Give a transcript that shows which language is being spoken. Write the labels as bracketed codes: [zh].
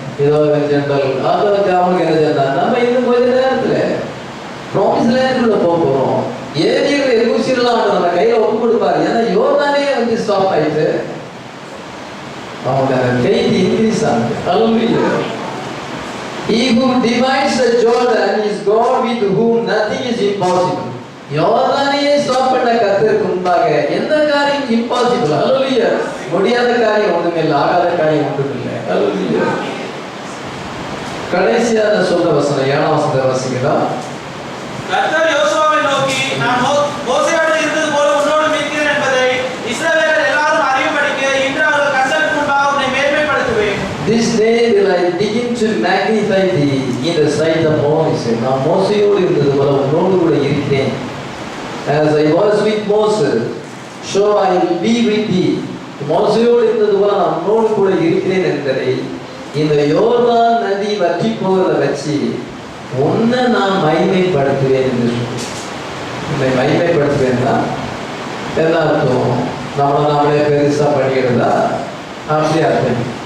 [ta] ஏதோ ஜென்ரல் அதை வச்சு அவங்களுக்கு என்ன சொன்னா, நம்ம இன்னும் கொஞ்ச நேரத்துல ப்ராமிஸ் லேண்டுக்குள்ள போறோம். ஏவியர்கள் எபூசியர்லாம் நம்ம கையில ஒப்பு கொடுப்பாரு. ஏன்னா யோர்தானே ஸ்டாப் ஆயிட்டு அவங்க [en] faith increase [ta] ஆகுது. [en] Hallelujah. He who divides the Jordan is God with whom nothing is impossible. [ta] யோர்தானே stop பண்ண கர்த்தருக்கு முன்பாக எந்த காரியம் இம்பாசிபிள்? Hallelujah. முடியாத காரியம் ஒண்ணுமே இல்லை, ஆகாத காரியம் ஒன்றும் இல்லை. Hallelujah. கடைசியாக சொல்ற வசனம் 7ஆம் வசனத்தை வாசிக்கிறா. கர்த்தர் யோசுவாவை நோக்கி, நான் மோசேயோடு இருந்தது போல உன்னோடு இருக்கிறேன் என்பதை இஸ்ரவேலர் எல்லாரும் அறியும்படிக்கு இன்று அவர்கள் கர்த்தருக்கு முன்பாக உன்னை மேன்மைப்படுத்துவேன். [en] This day will I begin to magnify thee in the sight of Moses. [ta] நான் மோசேயோடு இருந்தது போல உன்னோடு கூட இருக்கிறேன். [en] As I was with Moses, so I will be with thee. [ta] மோசேயோடு இருந்தது போல நான் உன்னோடு கூட இருக்கிறேன் என்பதை இந்த யோர்தான் நதி வற்றி போகிறத வச்சு உன்னை நான் மகிமைப்படுத்துவேன் என்று உன்னை மகிமைப்படுத்துவேன்னா என்ன அர்த்தம்? நாமளே பெருசா பண்ணிக்கிறதா? அப்படி அர்த்தம்.